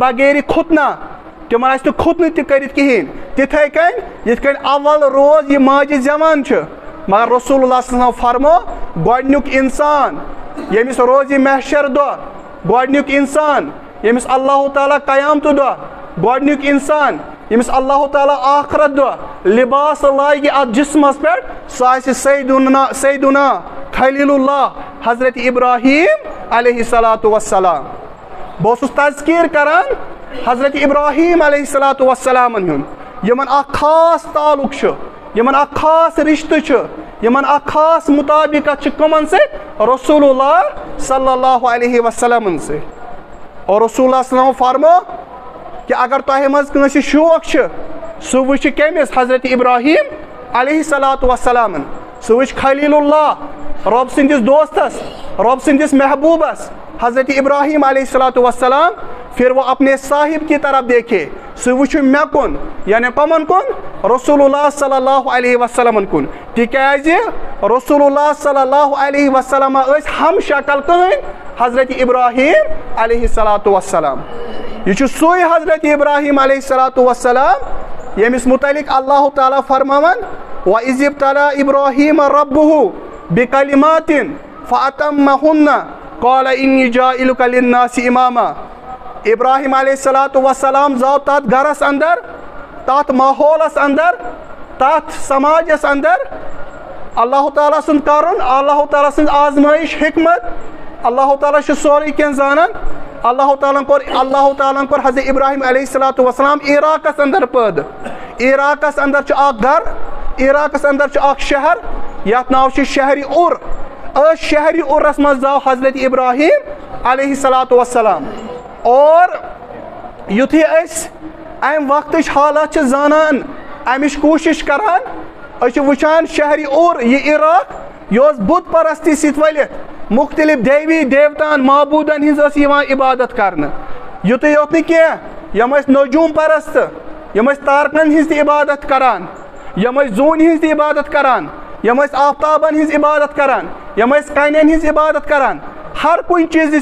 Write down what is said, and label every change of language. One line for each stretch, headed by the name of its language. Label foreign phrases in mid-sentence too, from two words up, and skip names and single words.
Kashmiri: بغیرِ ختنہ تمن آسہِ نہٕ ختنہٕ تہِ کٔرِتھ کہیٖنۍ تِتھے کٔنۍ یِتھ کٔنۍ اول روز یہِ ماجہِ زٮ۪وان چھُ مگر رسول اللہ صلی اللہ علیہ وسلم فرمو گۄڈنیُک انسان ییٚمِس روزِ محشر دۄہ گۄڈنیُک انسان ییٚمِس اللہ تعالیٰ قیامتہٕ دۄہ گۄڈنیُک انسان ییٚمِس اللہ تعالیٰ آخرت دۄہ لباس لاگہِ اتھ جسمس پٮ۪ٹھ سُہ آسہِ سیدنا خلیل اللہ حضرت ابراہیم علیہ الصلوۃ والسلام بہٕ اوسُس تذکیٖر کران حضرت ابراہیم علیہ الصلوۃ والسلامن ہُنٛد یِمن اکھ خاص تعلق چھُ یِمن اکھ خاص رشتہٕ چھُ یِمن اکھ خاص مطابقت چھِ کٕمن سۭتۍ رسول اللہ صلی اللہ علیہ وسلمن سۭتۍ اور رسول اللہ صلی اللہ علیہ وسلم فرمو کہ اگر تۄہہِ منٛز کٲنٛسہِ شوق چھُ سُہ وٕچھِ کٔمِس حضرت ابراہیم علیہ الصلوۃ والسلامن سُہ وٕچھِ خلیل اللہ رۄب سٕنٛدِس دوستس رۄب سٕنٛدِس محبوٗبس حضرت ابراہیم علیہ الصلوۃ والسلام
Urdu: پھر وہ اپنے صاحب کی طرف دیکھے
Kashmiri: سُہ وٕچھِ مےٚ کُن یعنی کمن کُن رسول اللہ صلی اللہ علیہ وسلمن کُن تِکیازِ رسول اللہ صلی اللہ علیہ وسلم ٲسۍ ہم شکل کٕہٕنۍ حضرت ابراہیم علیہ الصلوۃ والسلام یہ چھُ سُے حضرت ابراہیم علیہ الصلوۃ والسلام ییٚمِس متعلق اللہ تعالیٰ فرماوان
Arabic: وَإِذِ ابْتَلَىٰ إِبْرَاهِيمَ رَبُّهُ بِكَلِمَاتٍ فَأَتَمَّهُنَّ قَالَ إِنِّي جَاعِلُكَ لِلنَّاسِ إِمَامًا
Kashmiri: ابراہیم علیہ الصلوۃ والسلام زاو تتھ گرس اندر تتھ ماحولس اندر تتھ سماجس اندر اللہ تعالیٰ سُنٛد کرُن اللہ تعالیٰ سٕنٛز آزمٲیش حکمت اللہ تعالیٰ چھُ سورُے کینٛہہ زانان اللہ تعالیٰ کوٚر حضرت ابراہیم علیہ الصلوۃ والسلام عراقس اندر پٲدٕ عراقس اندر چھُ اکھ گرٕ عراقس اندر چھُ اکھ شہر یتھ ناو چھُ شہرِ اُر أتھۍ شہرِ اُرس منٛز زاو حضرت ابراہیم علیہ الصلوۃ والسلام اور یُتھُے أسۍ امہِ وقتٕچ حالات چھِ زانان امِچ کوٗشش کران أسۍ چھِ وٕچھان شہرِ اُر یہِ عراق یہِ اوس بُت پرستی سۭتۍ ؤلِتھ مختلف دیوی دیوتان معبوٗدن ہِنٛز ٲس یِوان عبادت کرنہٕ یُتُے یوت نہٕ کینٛہہ یِم ٲسۍ نجوٗم پرست یِم ٲسۍ تارکن ہِنٛز تہِ عبادت کران یِم ٲسۍ زوٗنہِ ہِنٛز تہِ عبادت کران یِم ٲسۍ آفتابن ہِنٛز عبادت کران یِم ٲسۍ کنٮ۪ن ہِنٛز عبادت کران ہر کُنہِ چیٖزٕچ